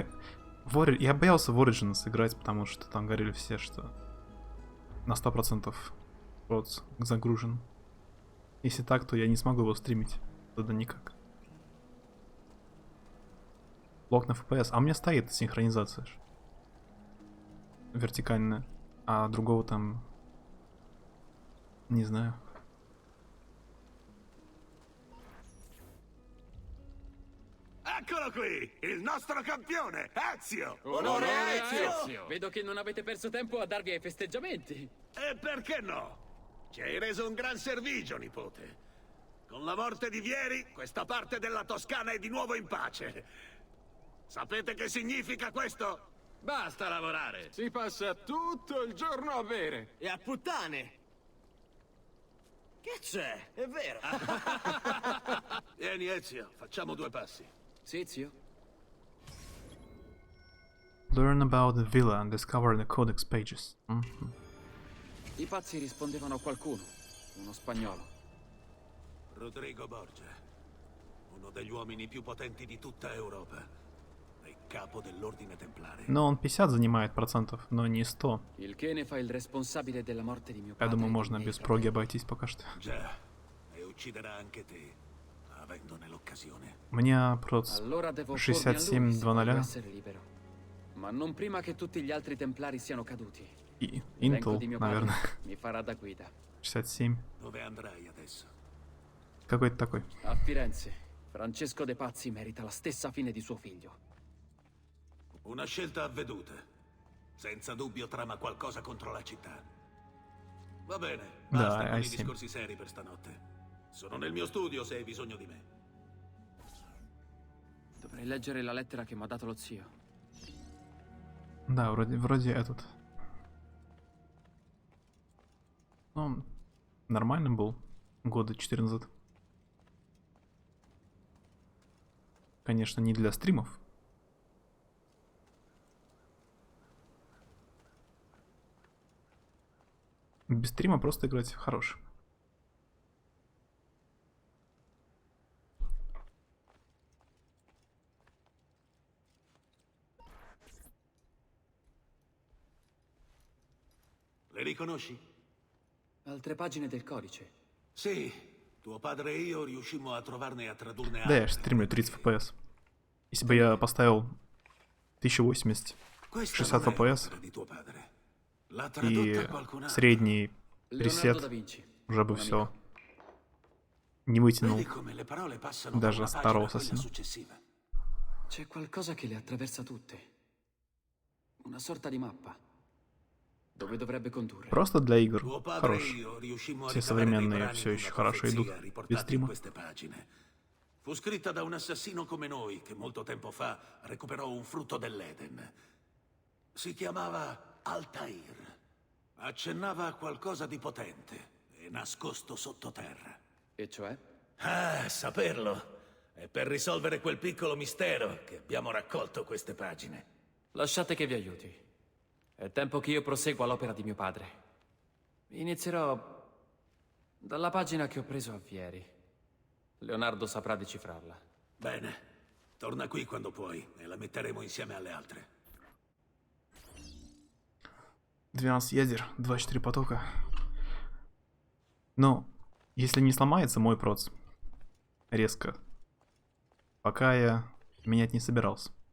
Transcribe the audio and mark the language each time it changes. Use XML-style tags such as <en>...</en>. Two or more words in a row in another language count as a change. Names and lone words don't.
<ru>Я боялся в Origins сыграть, потому что там говорили все, что на 100% прод загружен. Если так, то я не смогу его стримить. Тогда никак. Блок на FPS. А у меня стоит синхронизация. Вертикальная. А другого там... Не знаю.</ru> <it>Eccolo qui, il nostro campione, Ezio! Onore Ezio! Vedo che non avete perso tempo a darvi ai festeggiamenti. E perché no? Ci hai reso un gran servigio, nipote. Con la morte di Vieri, questa parte della Toscana è di nuovo in pace. Sapete che significa questo? Basta lavorare. Si passa tutto il giorno a bere. E a puttane. Che c'è? È vero. Vieni, Ezio, facciamo due passi. Sì, zio.</it> <en>Learn about the villa and discover the codex pages.</en> <it>I pazzi rispondevano a qualcuno. Uno spagnolo. Rodrigo Borgia. Uno degli uomini più potenti di tutta Europa. capo dell'ordine templare.</it> <ru>Но он 50 занимает процентов, но не 100.</ru> <it>Il che ne fa il responsabile della morte di mio</it> <ru>Я</ru> <it>padre.</it> <ru>думаю, можно без проги обойтись пока что.</ru> <it>Già, e ucciderà anche te, avendone l'occasione.</it> <ru>У меня проц</ru> <it>Allora devo</it> <ru>67-00</ru> <it>essere libero. Ma non prima che tutti gli altri templari siano caduti.</it> <ru>и</ru> <it>L'elenco</it> <ru>Intel,</ru> <it>di mio</it> <ru>наверное.</ru> <it>padre mi farà da guida.</it> <ru>67.</ru> <it>Dove andrai adesso?</it> <ru>Какой-то такой.</ru> <it>A Firenze, Francesco De Pazzi merita la stessa fine di suo figlio. Una scelta avveduta. Senza dubbio trama qualcosa contro la città. Va bene, basta con i discorsi seri per stanotte. Sono nel mio studio se hai bisogno di me. Dovrei leggere la lettera che mi ha dato lo zio.</it> <ru>Да, вроде этот. Ну, нормальным был. Года 4 назад. Конечно, не для стримов. Без стрима просто играть хорош.</ru> <it>Le riconosci? Altre pagine del codice. Sì, tuo padre e io riuscimmo a trovarne e a tradurne</it> <ru>Да, я</ru> <it>altre.</it> <ru>же стримлю 30 FPS. Если бы я поставил 1080, 60 FPS и средний пресет, уже бы все не вытянул даже старого ассасина.</ru> <it>C'è qualcosa che le attraversa tutte. Una sorta di mappa. Dove dovrebbe condurre.</it> <ru>Просто для игр хорош. Все современные все еще хорошо идут без стрима.</ru> <it>Fu scritta da un assassino come noi che molto tempo fa recuperò un frutto dell'Eden. Si chiamava Altair. Accennava a qualcosa di potente e nascosto sottoterra. E cioè? Ah, saperlo. È per risolvere quel piccolo mistero che abbiamo raccolto queste pagine. Lasciate che vi aiuti. È tempo che io prosegua l'opera di mio padre. Inizierò dalla pagina che ho preso a Vieri. Leonardo saprà decifrarla. Bene. Torna qui quando puoi e la metteremo insieme alle altre.</it> <ru>12 ядер, 24 потока. Но, если не сломается мой проц резко, пока я менять не собирался.</ru>